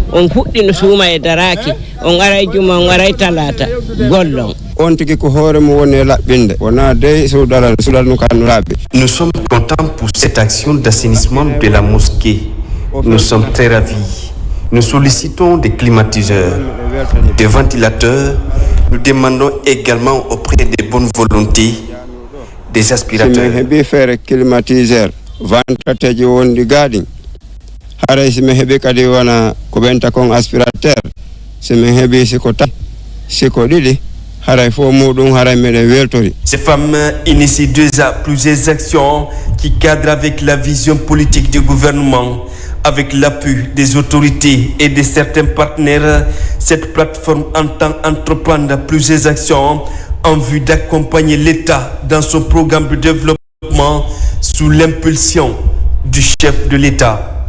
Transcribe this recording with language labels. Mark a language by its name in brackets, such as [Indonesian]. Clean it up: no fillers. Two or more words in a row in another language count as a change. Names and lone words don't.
[French] Nous sommes contents pour cette action d'assainissement de la mosquée. Nous sommes très ravis. Nous sollicitons des climatiseurs, des ventilateurs. Nous demandons également auprès des bonnes volontés des aspirateurs. [Fula] Vantateji wondi gadin haray simi heɓi kadi wona ko ɓenta kon aspirateur simi heɓi siko ɗiɗi [French] Ces femmes initient plusieurs actions qui cadrent avec la vision politique du gouvernement. Avec l'appui des autorités et de certains partenaires, cette plateforme entend entreprendre plusieurs actions en vue d'accompagner l'État dans son programme de développement sous l'impulsion du chef de l'État.